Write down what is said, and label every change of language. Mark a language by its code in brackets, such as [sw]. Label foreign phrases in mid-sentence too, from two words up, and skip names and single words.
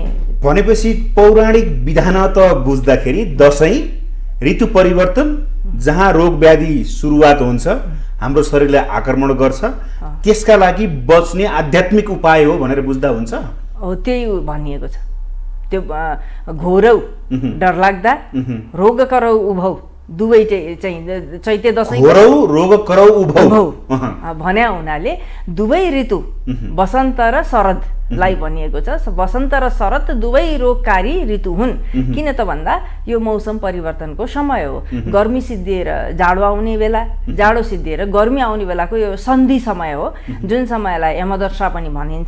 [ne] भनेपछि पौराणिक विधान त बुझ्दाखेरि दशैं ऋतु परिवर्तन, जहाँ रोग व्याधि सुरुवात हुन्छ, हाम्रो शरीरलाई आक्रमण गर्छ, त्यसका लागि बच्ने आध्यात्मिक उपाय हो भनेर बुझ्दा हुन्छ। हो, त्यही भनिएको छ। [sa] त्यो घोरौ, डरलाग्दा, रोग करौ उभौ, [ne] दुवै चाहिँ चैते दशैं [sa] घोरौ रोग करौ उभौ [ne] भन्या हुनाले दुवै ऋतु वसन्त र शरदलाई भनिएको छ। वसन्त र शरद दुवै रोगकारी ऋतु हुन्। किन त भन्दा यो मौसम परिवर्तनको समय हो। गर्मी सिद्धिएर जाडो आउने बेला, जाडो सिद्धिएर गर्मी आउने बेलाको यो सन्धि समय हो, जुन समयलाई यमदशा पनि भनिन्छ।